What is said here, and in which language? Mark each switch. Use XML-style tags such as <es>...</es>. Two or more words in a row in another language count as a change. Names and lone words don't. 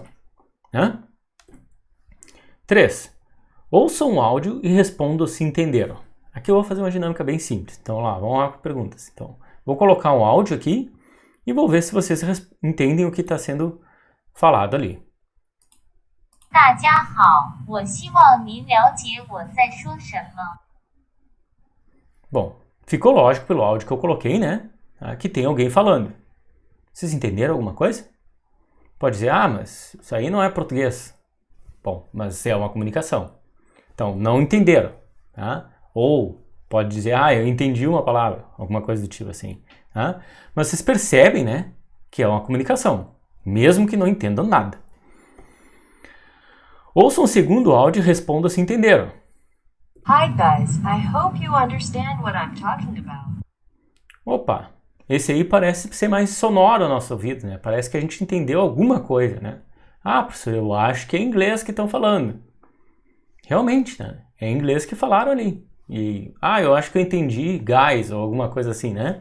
<pt>Né? 3. Ouçam o áudio e respondam se entenderam. Aqui eu vou fazer uma dinâmica bem simples. Então, vamos lá com perguntas. Então, vou colocar um áudio aqui e vou ver se vocês entendem o que está sendo falado ali.</pt> <zh>大家好，我希望您了解我在说什么。</zh> <pt>Bom, ficou lógico pelo áudio que eu coloquei, né? Que tem alguém falando. Vocês entenderam alguma coisa? Pode dizer, mas isso aí não é português. Bom, mas é uma comunicação. Então, não entenderam. Tá? Ou pode dizer, eu entendi uma palavra. Alguma coisa do tipo assim. Tá? Mas vocês percebem, né? Que é uma comunicação. Mesmo que não entendam nada. Ouçam o segundo áudio e respondam se entenderam.</pt> <en>Hi guys, I hope you understand what I'm talking about.</en> <pt>Opa, esse aí parece ser mais sonoro ao nosso ouvido, né? Parece que a gente entendeu alguma coisa, né? Professor, eu acho que é inglês que estão falando. Realmente, né? É inglês que falaram ali. E, eu acho que eu entendi guys ou alguma coisa assim, né?</pt>